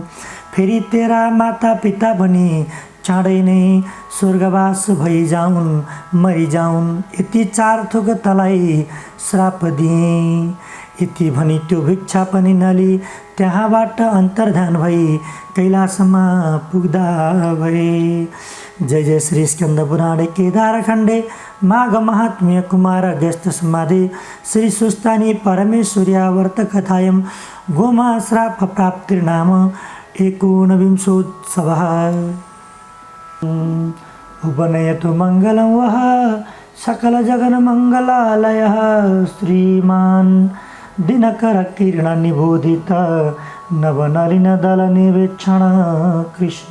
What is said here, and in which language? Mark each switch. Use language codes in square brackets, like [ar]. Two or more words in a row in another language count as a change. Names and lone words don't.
[ne] फेरि तेरा माता पिता पनि चाँडै नै स्वर्गवास भइजाउन्, मरिजाउन्। यति 4 थोक तँलाई श्राप दिएँ। यति भनी त्यो भिक्षा पनि नली त्यहाँबाट अन्तर्धान भई कैलासमा पुग्दा भए। [sa] जय जय श्री स्कंद पुराणे केदारखण्डे माघ महात्म्य कुमार अगस्त्य संवादे श्री सुस्तानी परमेश्वर्यावर्त कथायं गोमा श्राप प्राप्तिर्नाम 19विंशोत्सवः। उपनयतु मङ्गलं वः सकल जगन्मङ्गलालयः श्रीमान् दिनकर किरण निबोधित नवनलिन दल निवेक्षण कृष्ण।